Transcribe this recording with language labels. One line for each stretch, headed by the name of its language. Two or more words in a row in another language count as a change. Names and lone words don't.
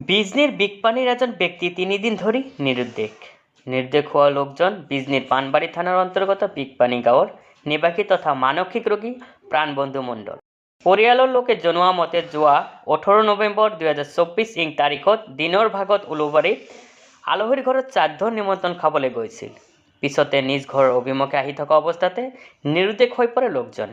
Bangla: বিজনির বিগপানির একজন ব্যক্তি 3 দিন ধরে নিরুদ্বেগ হওয়া লোকজন
Assamese: বিজনির পানবাড়ি থানার অন্তর্গত বিগপানি গাঁৱৰ নিবাসী তথা মানসিক ৰোগী প্ৰাণবন্ধু মণ্ডল পৰিয়ালৰ লোকে জনোৱা মতে যোৱা 18 নৱেম্বৰ 2024 ইং তাৰিখত দিনৰ ভাগত উলুবাৰী আলহীৰ ঘৰত শ্ৰাদ্ধৰ নিমন্ত্ৰণ খাবলৈ গৈছিল। পিছতে নিজ ঘৰৰ অভিমুখে আহি থকা অৱস্থাতে নিৰুদ্বেগ হৈ পৰে লোকজনে।